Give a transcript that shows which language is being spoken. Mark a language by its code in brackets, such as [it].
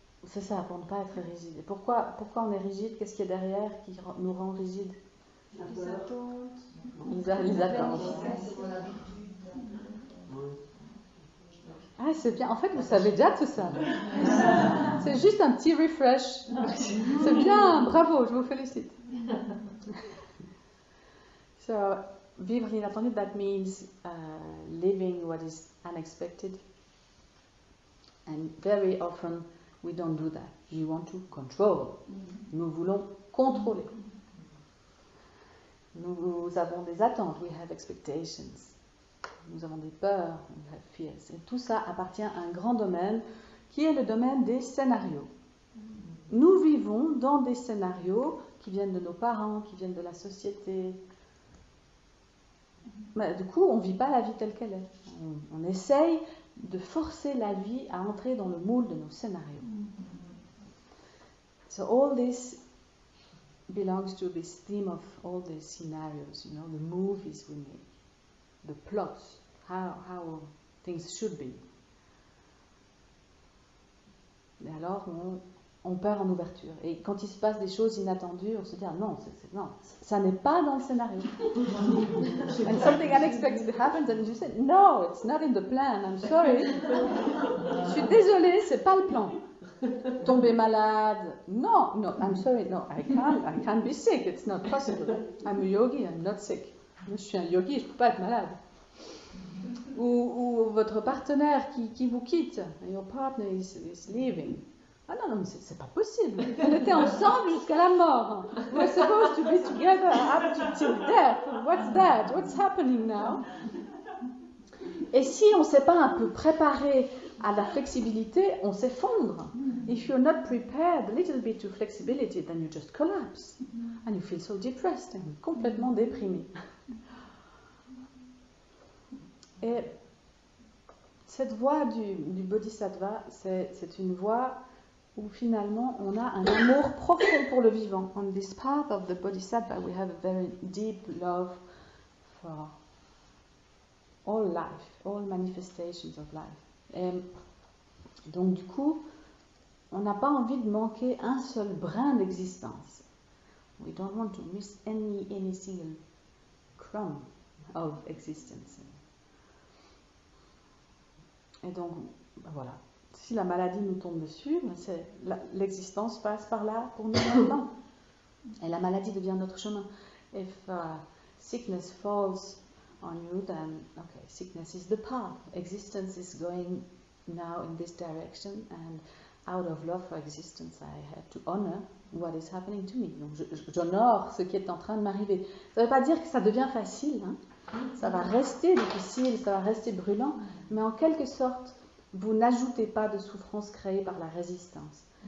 [fr] C'est ça, pour ne pas être rigide. Et pourquoi on est rigide? Qu'est-ce qu'il y a derrière qui nous rend rigide? Les attentes. Les attentes. Ah, c'est bien. En fait, vous savez déjà tout ça. C'est juste un petit refresh. C'est bien. Bravo, je vous félicite. [en] So, [fr] vivre l'inattendu, [en] that means living what is unexpected. And very often, we don't do that. We want to control. [fr] Nous voulons contrôler. Nous avons des attentes. [en] We have expectations. [fr] Nous avons des peurs. [en] We have fears. [fr] Et tout ça appartient à un grand domaine qui est le domaine des scénarios. Nous vivons dans des scénarios qui viennent de nos parents, qui viennent de la société. Mais du coup, on ne vit pas la vie telle qu'elle est. On essaye de forcer la vie à entrer dans le moule de nos scénarios. [en] So all this belongs to this theme of all these scenarios, you know, the movies we make, the plots, how things should be. [fr] Et alors on perd en ouverture. Et quand il se passe des choses inattendues, on se dit, ah non, non, ça n'est pas dans le scénario. [en] And something unexpected happens and you say, no, it's not in the plan, I'm sorry. [fr] Je suis désolée, c'est pas le plan. Tomber malade, [en] no, I'm sorry, no, I can't be sick, it's not possible. I'm a yogi, I'm not sick. [fr] Je suis un yogi, je peux pas être malade. Ou votre partenaire qui vous quitte, [en] your partner is leaving. [fr] Ah non, mais c'est pas possible. On était ensemble jusqu'à la mort. [en] We're supposed to be together up till death. What's that? What's happening now? [fr] Et si on ne s'est pas un peu préparé à la flexibilité, on s'effondre. [en] If you're not prepared a little bit to flexibility, then you just collapse. And you feel so depressed and [fr] complètement déprimé. Et cette voie du bodhisattva, c'est une voie où finalement on a un amour profond pour le vivant. [en] On this path of the bodhisattva, we have a very deep love for all life, all manifestations of life. [fr] Et donc du coup, on n'a pas envie de manquer un seul brin d'existence. [en] We don't want to miss any single crumb of existence. [fr] Et donc, voilà. Si la maladie nous tombe dessus, l'existence passe par là pour nous maintenant. Et la maladie devient notre chemin. [en] If sickness falls on you, then, okay, sickness is the path. Existence is going now in this direction, and out of love for existence, I have to honor what is happening to me. [fr] Donc, j'honore ce qui est en train de m'arriver. Ça ne veut pas dire que ça devient facile, hein. Ça va rester difficile, ça va rester brûlant, mais en quelque sorte, vous n'ajoutez pas de souffrance créée par la résistance.